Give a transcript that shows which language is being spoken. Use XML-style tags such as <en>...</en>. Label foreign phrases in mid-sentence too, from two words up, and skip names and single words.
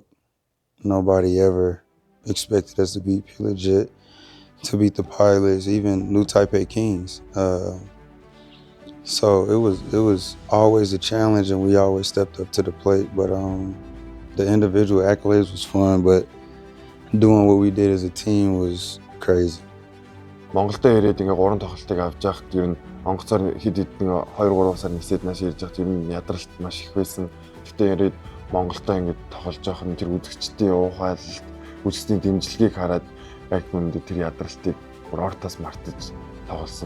<en>Nobody ever expected us to beat Pillaged, to beat the Pilots, even New Taipei Kings. So it was always a challenge, and we always stepped up to the plate. But the individual accolades was fun, but doing what we did as a team was crazy.</en> <mn>Монголдо ирээд ингээ 3 тоглолтыг авч яхад ер нь онгоцоор хэд хэдэн 2-3 сар нисээд нааш ирж яхад ер нь ядралт маш их байсан. Гэтэ ирээд Монголдо ингээ тоглож явах нь тэр үзэгчдийн уухайлт, үзэгчдийн дэмжлэгийг хараад яг үүндээ тэр ядралтыг бүр ортоос мартаж тоглосон.</mn>